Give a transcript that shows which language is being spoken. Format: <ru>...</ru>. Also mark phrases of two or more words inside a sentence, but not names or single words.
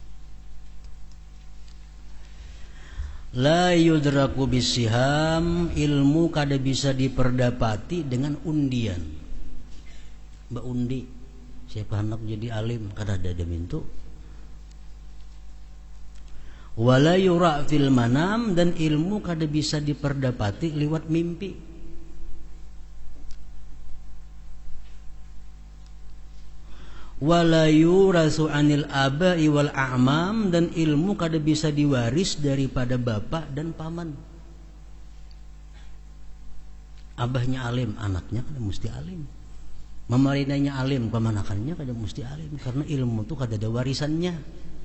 <ar>لا يدرك بالسهام,</ar> <bjn>ilmu kada bisa diperdapati dengan undian. Mbak undi, siapa hendak jadi alim kada ada mintu.</bjn> <ar>ولا يرى في المنام,</ar> <bjn>dan ilmu kada bisa diperdapati lewat mimpi.</bjn> <ar>ولا يورث عن الآباء والأعمام,</ar> <bjn>dan ilmu kada bisa diwaris daripada bapak dan paman. Abahnya alim, anaknya kada mesti alim. Mamarinanya alim, pemanakannya kada mesti alim, karena ilmu itu kada ada warisannya.</bjn>